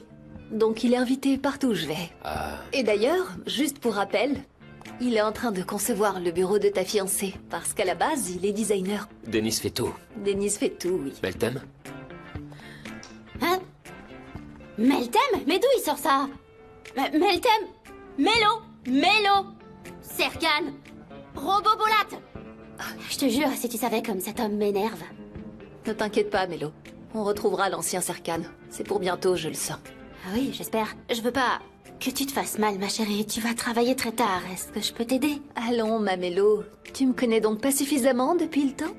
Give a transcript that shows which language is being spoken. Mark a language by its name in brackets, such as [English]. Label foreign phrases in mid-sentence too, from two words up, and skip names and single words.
[French] Donc il est invité partout où je vais. Et d'ailleurs, juste pour rappel, il est en train de concevoir le bureau de ta fiancée. Parce qu'à la base, il est designer. Denis fait tout. Denise fait tout, oui. Meltem? Hein? Meltem? Mais d'où il sort ça? Meltem? Mélo? Serkan? Robobolat? Je te jure, si tu savais comme cet homme m'énerve. Ne t'inquiète pas, Mélo. On retrouvera l'ancien Serkan. C'est pour bientôt, je le sens. Ah oui, j'espère. Je veux pas que tu te fasses mal, ma chérie. Tu vas travailler très tard. Est-ce que je peux t'aider? Allons, ma Mélo. Tu me connais donc pas suffisamment depuis le temps?